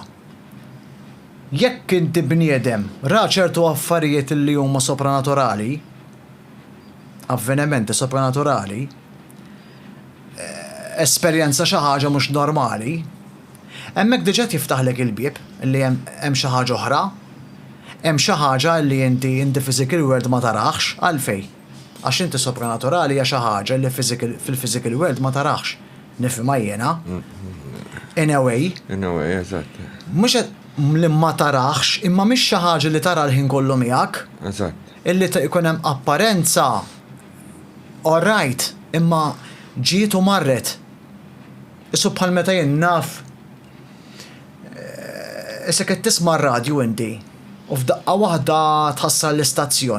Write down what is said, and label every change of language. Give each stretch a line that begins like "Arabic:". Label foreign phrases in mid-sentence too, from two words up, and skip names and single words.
Maltese: Jekk inti bniedem ra ċertu affarijiet li huma sopranaturali, avvenimenti sopranaturali, esperjenza xi ħaġa mhux normali, hemmhekk diġà tiftaħlek il-bieb li hemm xi ħaġa oħra, hemm xi ħaġa li inti
English: physical world
Maltese: ma taraħx għalfejn. Għax inti sopranaturali hija xi ħaġa li fil-
English: physical world
Maltese: ma taraħx. Nifhimha jiena.
English: In a way,
Maltese: eżatt. Mhux li ma taraħx, imma mhix xi ħaġa li tara l-ħin kollu miegħek. Eżatt. Illi ikun hemm apparenza
English: all right,
Maltese: imma ġiet u marret. Issu bħal meta jien naf issa qed tisma' r-radju inti u f'daqqa waħda tħassar l-istazzjon.